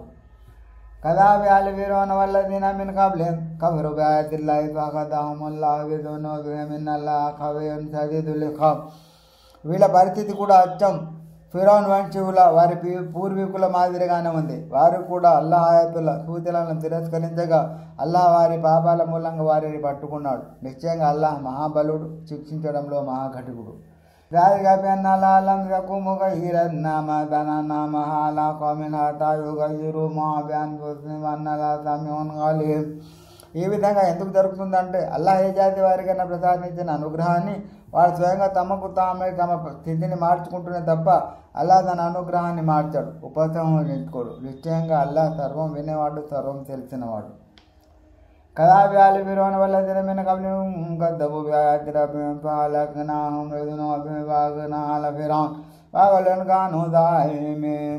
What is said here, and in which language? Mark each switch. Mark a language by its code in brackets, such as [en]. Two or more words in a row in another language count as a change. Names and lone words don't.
[ar] كدأب آل فرعون والذين من قبلهم كفروا بآيات الله فأخذهم الله بذنوبهم إن الله قوي شديد العقاب. [te] వీళ్ళ పరిస్థితి కూడా అచ్చం ఫిరౌన్ వంశీయుల వారి పూర్వీకుల మాదిరిగానే ఉంది. వారు కూడా అల్లాహ్ ఆయాతుల సూచనలను తిరస్కరించగా అల్లాహ్ వారి పాపాల మూలంగా వారిని పట్టుకున్నాడు. నిశ్చయంగా అల్లాహ్ మహాబలుడు, శిక్షించడంలో మహాఘటికుడు. [ar] ذلك بأن الله لم يكن مغيرا نعمة أنعمها على قوم حتى يغيروا ما بأنفسهم وأن الله سميع عليم. [te] ఈ విధంగా ఎందుకు జరుగుతుందంటే అల్లాహ్ ఏ జాతి వారికైనా ప్రసాదించిన అనుగ్రహాన్ని వారు స్వయంగా తమకు తామే తమ స్థితిని మార్చుకుంటూనే తప్ప అల్లాహ్ తన అనుగ్రహాన్ని మార్చాడు, ఉపసంహరించుకోడు. నిశ్చయంగా అల్లాహ్ సర్వం వినేవాడు, సర్వం తెలిసినవాడు. [ar] كدأب آل فرعون والذين من قبلهم كذبوا بآيات ربهم فأهلكناهم بذنوبهم وأغرقنا آل فرعون وكل كانوا ظالمين.